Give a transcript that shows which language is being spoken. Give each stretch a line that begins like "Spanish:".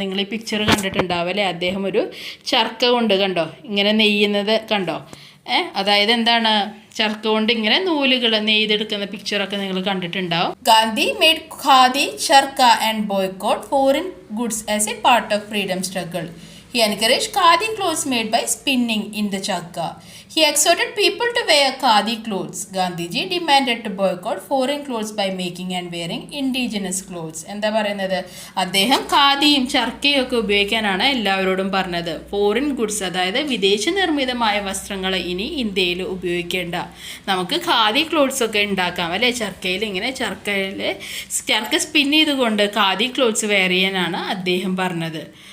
Malayalam: നിങ്ങൾ ഈ പിക്ചർ കണ്ടിട്ടുണ്ടാവും അല്ലേ? അദ്ദേഹം ഒരു ചർക്ക കൊണ്ട്, കണ്ടോ, ഇങ്ങനെ നെയ്യുന്നത് കണ്ടോ? അതായത് എന്താണ്? ചർക്ക കൊണ്ട് ഇങ്ങനെ നൂലുകൾ നെയ്തെടുക്കുന്ന പിക്ചറൊക്കെ നിങ്ങൾ കണ്ടിട്ടുണ്ടാവും.
English: Gandhi made khadi, charkha and boycott foreign goods as a part of freedom struggle. He encouraged khadi clothes made by spinning in the chakka. He exhorted people to wear khadi clothes. Gandhiji demanded to boycott foreign clothes by making and wearing indigenous clothes.
Malayalam: എന്താ പറയുന്നത്? അദ്ദേഹം ഖാദിയും ചർക്കയും ഒക്കെ ഉപയോഗിക്കാനാണ് എല്ലാവരോടും പറഞ്ഞത്. Foreign goods, അതായത് വിദേശ നിർമ്മിതമായ വസ്ത്രങ്ങൾ ഇനി ഇന്ത്യയിൽ ഉപയോഗിക്കേണ്ട, നമുക്ക് ഖാദി ക്ലോത്ത്സ് ഒക്കെ ഉണ്ടാക്കാം അല്ലേ? ചർക്കയിൽ ഇങ്ങനെ ചർക്ക സ്പിൻ ചെയ്തുകൊണ്ട് ഖാദി ക്ലോത്ത്സ് വെയർ ചെയ്യാനാണ് അദ്ദേഹം പറഞ്ഞത്.